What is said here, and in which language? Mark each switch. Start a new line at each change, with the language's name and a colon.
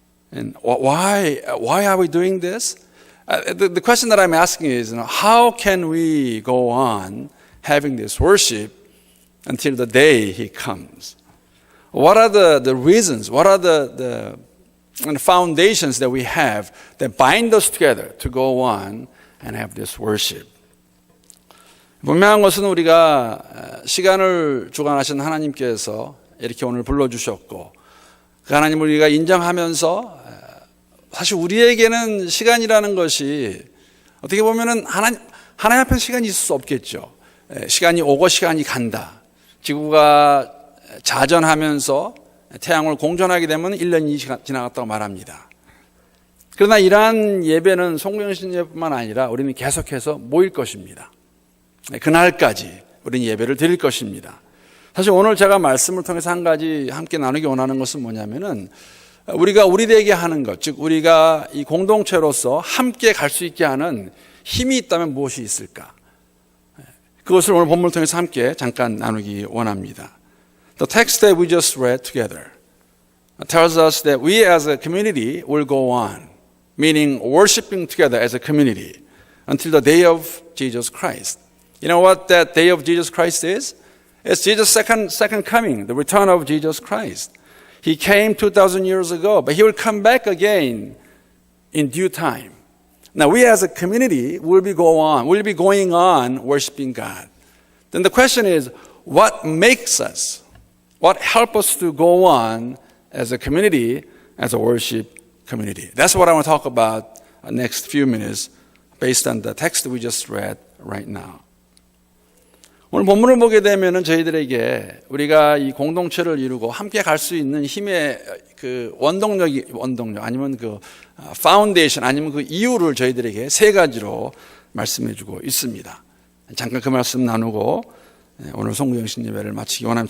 English: And why are we doing this? The question that I'm asking is, how can we go on having this worship until the day He comes? What are the reasons? What are the foundations that we have that bind us together to go on and have this worship?
Korean: 분명한 것은 우리가 시간을 주관하신 하나님께서 이렇게 오늘 불러주셨고, 그 하나님을 우리가 인정하면서 사실 우리에게는 시간이라는 것이 어떻게 보면은 하나님 앞에 시간이 있을 수 없겠죠. 시간이 오고 시간이 간다. 지구가 자전하면서 태양을 공전하게 되면 1년이 지나갔다고 말합니다. 그러나 이러한 예배는 송구영신 예배뿐만 아니라 우리는 계속해서 모일 것입니다. 그날까지 우리는 예배를 드릴 것입니다. 사실 오늘 제가 말씀을 통해서 한 가지 함께 나누기 원하는 것은 뭐냐면은 우리가 우리에게 하는 것, 즉 우리가 이 공동체로서 함께 갈 수 있게 하는 힘이 있다면 무엇이 있을까? 그것을 오늘 본문을 통해서 함께 잠깐 나누기 원합니다.
English: The text that we just read together tells us that we as a community will go on, meaning worshiping together as a community until the day of Jesus Christ. You know what that day of Jesus Christ is? It's Jesus' second coming, the return of Jesus Christ. He came 2,000 years ago, but He will come back again in due time. Now we as a community will be going on worshiping God. Then the question is, what helps us to go on as a community, as a worship community? That's what I want to talk about next few minutes based on the text we just read right now.
Korean: 오늘 본문을 보게 되면은 저희들에게 우리가 이 공동체를 이루고 함께 갈 수 있는 힘의 그 원동력 아니면 그 파운데이션 아니면 그 이유를 저희들에게 세 가지로 말씀해 주고 있습니다. 잠깐 그 말씀 나누고 오늘 송구영신 예배를 마치기 원합니다.